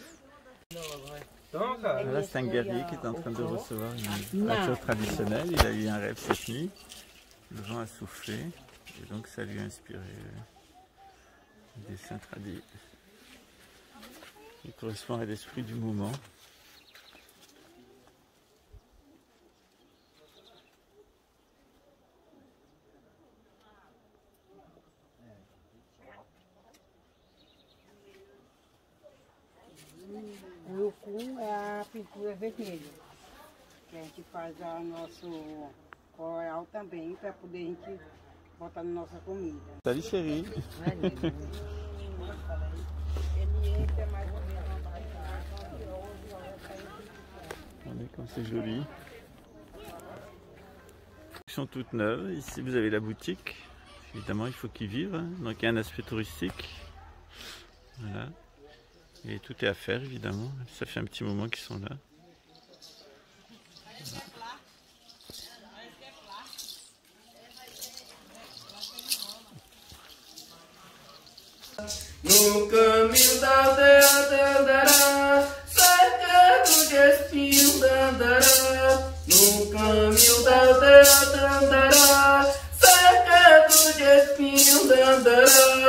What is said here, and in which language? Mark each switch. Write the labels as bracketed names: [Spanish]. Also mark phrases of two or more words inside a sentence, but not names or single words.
[French] Là, c'est un guerrier qui est en train de recevoir une voiture traditionnelle. Il a eu un rêve cette nuit. Le vent a soufflé. Et donc, ça lui a inspiré un dessin traduit. Il correspond à l'esprit du moment. [Portuguese] O urucum é a pintura vermelha, que a gente faz o nosso coral também, para poder a gente botar na nossa comida. [French] Salut chérie. [Portuguese] Ele entra mais ou menos. [French] Regardez comme c'est joli. Ils sont toutes neuves. Ici vous avez la boutique. Évidemment il faut qu'ils vivent, hein. Donc il y a un aspect touristique. Voilà. Et tout est à faire évidemment. Ça fait un petit moment qu'ils sont là. Voilà. [Portuguese] No caminho da aldeia andará, cercado de espinho andará. No caminho da aldeia andará, cercado de espinho andará.